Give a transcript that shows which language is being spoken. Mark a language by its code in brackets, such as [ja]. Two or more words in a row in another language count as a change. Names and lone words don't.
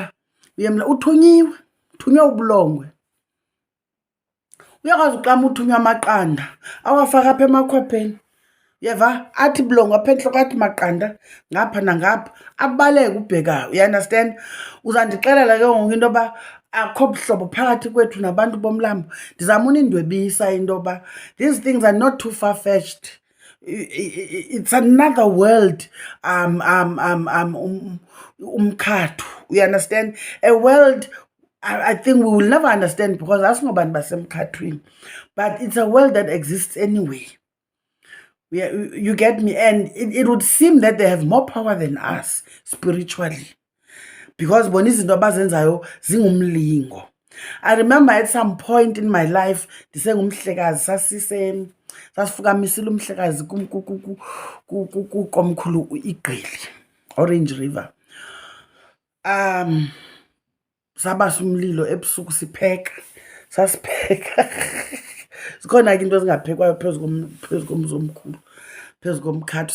[xh] Uyemla uthunywe ubulongwe. Uyakwazi uxama uthunywa amaqanda awafaka apha emakhwapheni. Uyeva athi bulongo apha entloko, athi maqanda ngapha nangapha, abaleke ubhekayo. Uyaunderstand? Uzandixelela ke ngoku into yoba akho buhlobo phakathi kwethu nabantu bomlambo? Ndizama unindwebisa into yoba [en] these things are not too far-fetched. It's another world. Umkhathu. You understand? A world I think we will never understand because [xh] asingobantu basemkhathwini, [en] but it's a world that exists anyway. You get me? And it would seem that they have more power than us spiritually because [xh] bona izinto abazenzayo zingumlingo. [en] I remember at some point in my life [xh] ndisengumhlekazi sasifukamisile umhlekazi kukomkhulu iGqili, [en] Orange River. [xh] Sabasa umlilo ebusuku sasipheka. Zikhona ke into ezingaphekwayo phezu komzi omkhulu, phezu komkhatho.